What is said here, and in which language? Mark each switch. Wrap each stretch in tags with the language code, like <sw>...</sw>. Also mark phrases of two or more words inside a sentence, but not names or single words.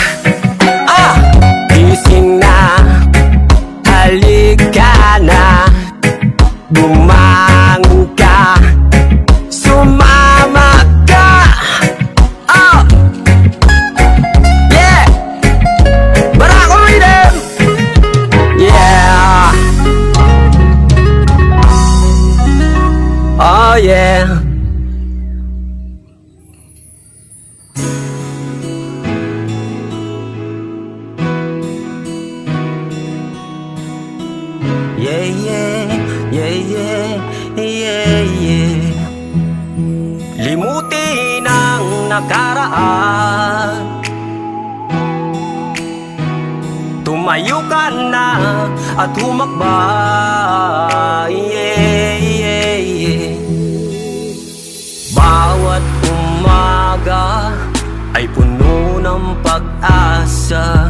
<tl>Gising na, halika na, bumangon ka, sumama ka.</tl> <en>Yeah! Barako rhythm! Yeah! Oh yeah! Yeah, yeah, yeah, yeah, yeah, yeah.</en> <tl>Limutin ang nakaraan, tumayo ka na at humakbay.</tl> <en>Yeah, yeah, yeah.</en> <tl>Bawat umaga ay puno ng pag-asa.</tl>